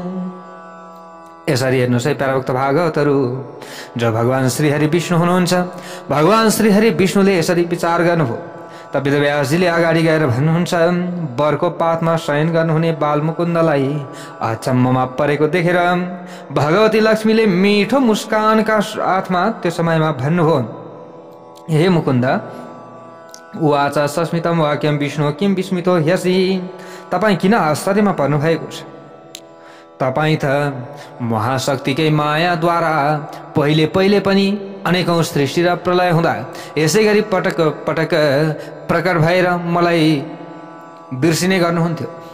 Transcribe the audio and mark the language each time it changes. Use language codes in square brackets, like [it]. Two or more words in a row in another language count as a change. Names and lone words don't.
[ne] यसरी हेर्नुहोस् है प्यारा भक्त भागवतहरू, जो भगवान श्रीहरि विष्णु हुनुहुन्छ, भगवान श्रीहरि विष्णुले यसरी विचार गर्नुभयो। तब वेदव्यासजीले अगाडि गएर भन्नुहुन्छ बरको पातमा शयन गर्नुहुने बालमुकुन्दलाई अचम्ममा परेको देखेर भगवती लक्ष्मीले मिठो मुस्कानका साथमा त्यो समयमा भन्नुभयो, [sa] हे मुकुन्द, उवाच सस्मितम वाक्यम विष्णु किम विस्मितो ह्यसि। [ne] तपाईँ किन आश्चर्यमा पर्नुभएको छ? तपाईँ त महाशक्तिकै मायाद्वारा पहिले पहिले पनि अनेकौं सृष्टि र प्रलय हुँदा यसै गरी पटक पटक प्रकट भएर मलाई बिर्सिने गर्नुहुन्थ्यो।